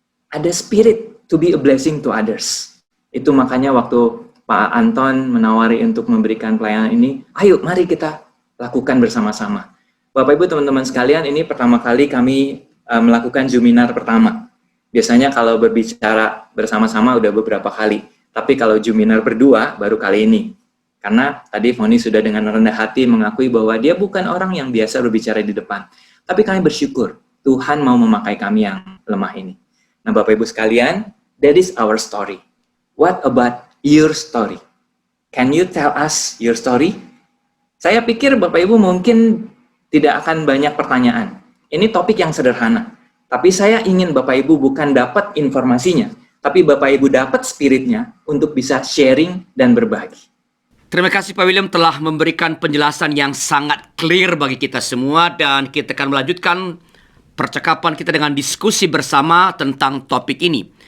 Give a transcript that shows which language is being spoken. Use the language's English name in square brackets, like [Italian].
[Indonesian] Ada [English] spirit to be a blessing to others. [Indonesian] Itu makanya waktu Pak Anton menawari untuk memberikan pelayanan ini, ayo mari kita lakukan bersama-sama. Bapak Ibu teman-teman sekalian, ini pertama kali kami melakukan Zoominar pertama. Biasanya kalau berbicara bersama-sama udah beberapa kali. Tapi kalau Zoominar berdua, baru kali ini. Karena tadi Foni sudah dengan rendah hati mengakui bahwa dia bukan orang yang biasa berbicara di depan. Tapi kami bersyukur, Tuhan mau memakai kami yang lemah ini. Nah Bapak Ibu sekalian, [English] that is our story. What about your story? Can you tell us your story? [Indonesian] Saya pikir Bapak Ibu mungkin tidak akan banyak pertanyaan. Ini topik yang sederhana. Tapi saya ingin Bapak Ibu bukan dapat informasinya, tapi Bapak Ibu dapat spiritnya untuk bisa sharing dan berbagi. Terima kasih Pak William telah memberikan penjelasan yang sangat clear bagi kita semua, dan kita akan melanjutkan percakapan kita dengan diskusi bersama tentang topik ini.